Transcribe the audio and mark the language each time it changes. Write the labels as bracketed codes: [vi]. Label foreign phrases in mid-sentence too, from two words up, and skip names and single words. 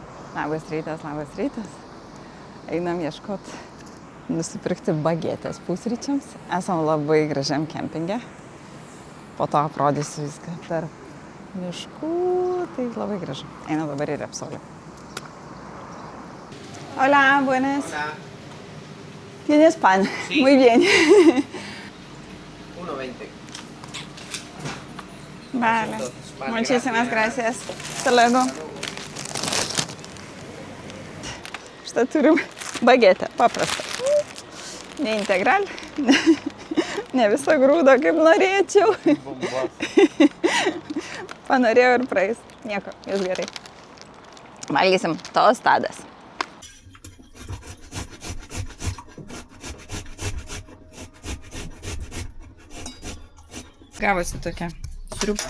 [lt] Labas rytas. Einam ieškot, nusipirkti bagetės pusryčiams. Esam labai gražiam kempinge. Po to aprodysiu viską tarp miškų. Tai labai gražu. Einam dabar į Repsolį. [es] Hola, buenas. Hola. ¿Tienes pan? Sí. Muy bien. 1.20. Vale. Vale, Muchísimas gracias. Hasta luego. [lt] Štai turim bagetę, paprastą. Ne integral, ne visą grūdą, kaip norėčiau. Panorėjau ir praeis. Nieko, jūs gerai. Valgysim tostadas. Gavosi tokia sriuba.